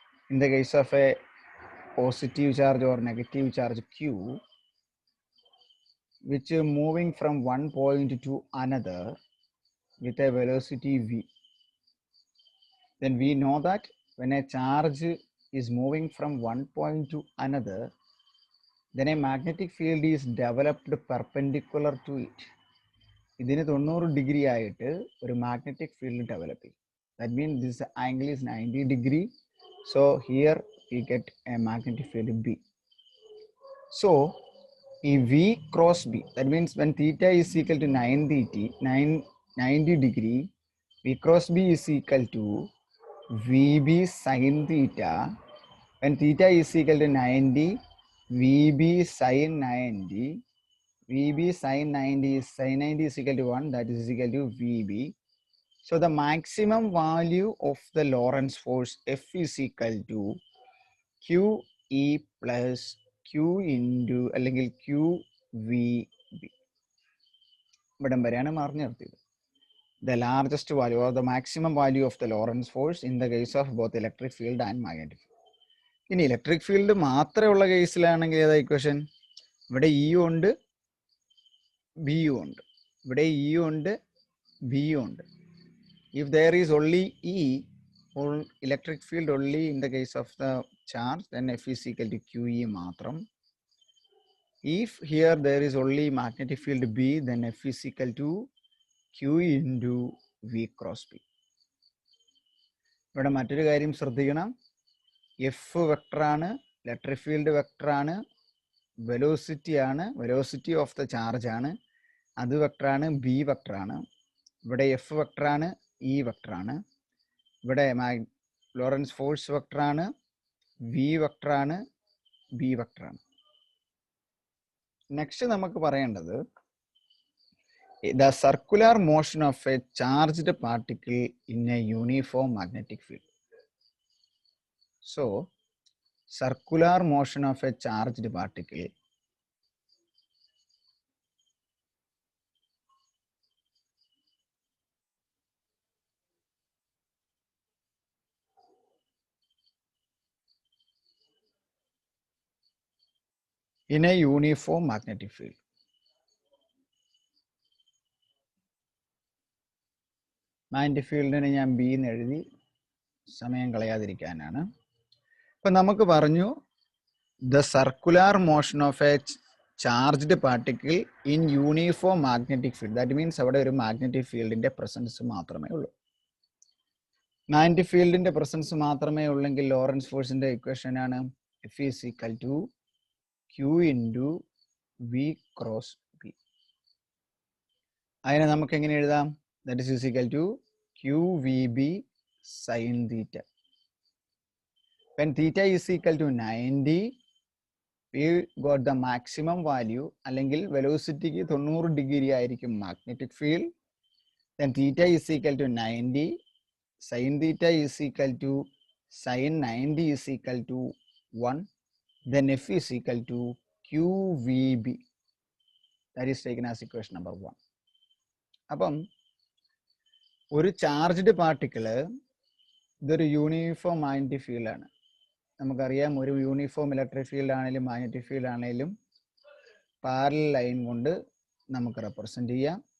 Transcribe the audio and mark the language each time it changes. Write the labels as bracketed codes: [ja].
[en] In the case of a positive charge or negative charge Q, which is moving from one point to another with a velocity V, then we know that when a charge is moving from one point to another, then a magnetic field is developed perpendicular to it. [ml] ഇതിന് 90 degree ആയിട്ട് ഒരു magnetic field develop ചെയ്യും. [en] That means this angle is 90 degree. So here we get a magnetic field B. So ഈ v cross B, that means when theta is equal to 90 degree, v cross B is equal to v B sine theta. When theta is equal to 90, v B sine 90. Vb sin 90 is equal to 1, that is equal to Vb. So the maximum value of the Lorentz force F is equal to QE plus Q into [ml] അല്ലെങ്കിൽ [en] QVB. [ml] ഇവിടം വരെയാണ് പറഞ്ഞു നിർത്തിയത്. [en] The largest value or the maximum value of the Lorentz force in the case of both electric field and magnetic field. [ml] ഇനി electric field മാത്രമുള്ള കേസിലാണെങ്കിൽ ഏതാ equation? ഇവിടെ E ഉണ്ട്, B ഉണ്ട്, ഇവിടെ E ഉണ്ട്, B ഉണ്ട്. [en] If there is only E or electric field only in the case of the charge, then F is equal to QE [ml] മാത്രം. [en] If here there is only magnetic field B, then F is equal to Q into V cross B. [ml] ഇവിടെ മറ്റൊരു കാര്യം ശ്രദ്ധിക്കണം. F വെക്ടറാണ്, electric field വെക്ടറാണ്, velocity ആണ്, velocity of the charge ആണ്, അത് വെക്ടറാണ്, B വെക്ടറാണ്. ഇവിടെ F വെക്ടറാണ്, E വെക്ടറാണ്. ഇവിടെ Lorentz force വെക്ടറാണ്, V വെക്ടറാണ്, B വെക്ടറാണ്. Next നമുക്ക് പറയേണ്ടത് [en] the circular motion of a charged particle in a uniform magnetic field. So circular motion of a charged particle in a uniform magnetic field. [ml] Magnetic ഫീൽഡിന് ഞാൻ B എന്ന് എഴുതി സമയം കളയാതിരിക്കാനാണ്. അപ്പം നമുക്ക് പറഞ്ഞു [en] The circular motion of a charged particle in uniform magnetic field. That means [ml] അവിടെ ഒരു മാഗ്നറ്റിക് ഫീൽഡിന്റെ പ്രസൻസ് മാത്രമേ ഉള്ളൂ. മാഗ്നറ്റിക് ഫീൽഡിന്റെ പ്രസൻസ് മാത്രമേ ഉള്ളെങ്കിൽ ലോറൻസ് ഫോഴ്സിന്റെ ഇക്വേഷൻ ആണ് [en] F is equal to q into v cross B. [ml] അതിനെ നമുക്ക് എങ്ങനെ എഴുതാം? [en] That is equal to QVB sin theta. When theta is equal to 90, we got the maximum value. [ml] അല്ലെങ്കിൽ വെലോസിറ്റിക്ക് 90 ഡിഗ്രി ആയിരിക്കും magnetic field. [en] Then theta is equal to 90. Sin theta is equal to sin 90 is equal to 1. Then F is equal to QVB. That is taken as equation number 1. [ml] അപ്പം ഒരു charged particle ഇതൊരു uniform magnetic ഫീൽഡാണ്. നമുക്കറിയാം ഒരു uniform electric field ആണെങ്കിലും magnetic field ആണെങ്കിലും parallel line കൊണ്ട് നമുക്ക് റെപ്രസെന്റ് ചെയ്യാം.